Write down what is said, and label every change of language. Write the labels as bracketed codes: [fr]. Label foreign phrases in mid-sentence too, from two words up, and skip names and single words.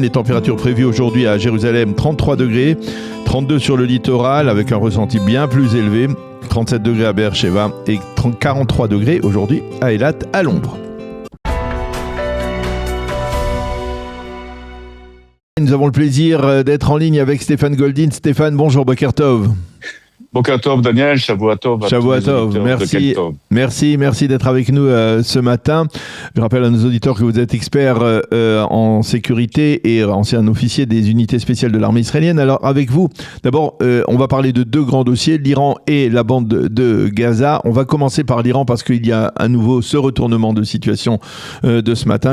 [fr] Les températures prévues aujourd'hui à Jérusalem, 33 degrés, 32 sur le littoral avec un ressenti bien plus élevé, 37 degrés à Beersheva et 43 degrés aujourd'hui à Eilat à l'ombre. Nous avons le plaisir d'être en ligne avec Stéphane Goldin. Stéphane, bonjour, [he] בוקר טוב. בוקר טוב, Daniel, שבוע טוב. שבוע טוב, [fr] merci d'être avec nous ce matin. Je rappelle à nos auditeurs que vous êtes expert en sécurité et ancien officier des unités spéciales de l'armée israélienne. Alors avec vous, d'abord, on va parler de deux grands dossiers, l'Iran et la bande de Gaza. On va commencer par l'Iran parce qu'il y a à nouveau ce retournement de situation de ce matin.